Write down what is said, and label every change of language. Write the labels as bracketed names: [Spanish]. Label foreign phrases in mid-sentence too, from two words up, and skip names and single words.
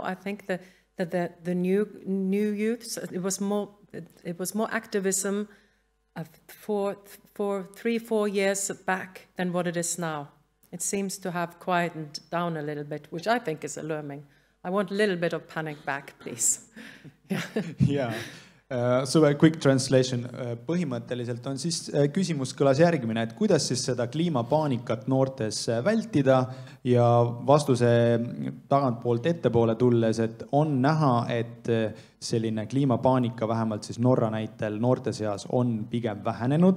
[English] I think that the new youth, it was more activism for 3-4 years back than what it is now. It seems to have quietened down a little bit, which I think is alarming. I want a little bit of panic back, please. Yeah. So a quick translation. [Estonian] Põhimõtteliselt on siis küsimus kõlas järgmine, et kuidas siis seda kliimapaanikat noortes vältida, ja vastuse tagantpoolt ettepoole tulles, et on näha, et selline kliimapaanika vähemalt siis Norra näitel noorte seas on pigem vähenenud.